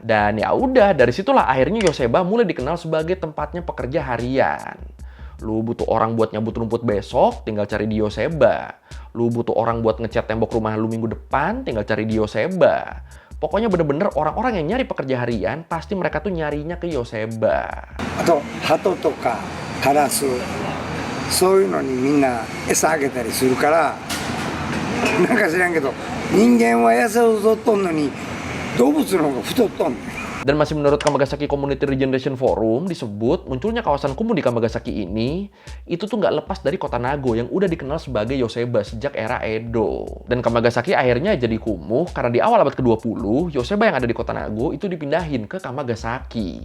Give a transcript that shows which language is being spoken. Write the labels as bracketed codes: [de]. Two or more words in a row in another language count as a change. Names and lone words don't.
[id] Dan ya udah, dari situlah akhirnya Yoseba mulai dikenal sebagai tempatnya pekerja harian. Lu butuh orang buat nyabut rumput besok, tinggal cari di Yoseba. Lu butuh orang buat ngecat tembok rumah lu minggu depan, tinggal cari di Yoseba. Pokoknya bener-bener orang-orang yang nyari pekerja harian, pasti mereka tuh nyarinya ke Yoseba. [ja] あと、鳩とかカラス、そういうのにみんな餌あげたりするから、なんか知らんけど、人間は痩せ太っとんのに、動物の方が太っとんねん。 [id] Dan masih menurut Kamagasaki Community Regeneration Forum disebut munculnya kawasan kumuh di Kamagasaki ini itu tuh nggak lepas dari kota Nago yang udah dikenal sebagai Yoseba sejak era Edo. Dan Kamagasaki akhirnya jadi kumuh karena di awal abad ke-20 Yoseba yang ada di kota Nago itu dipindahin ke Kamagasaki.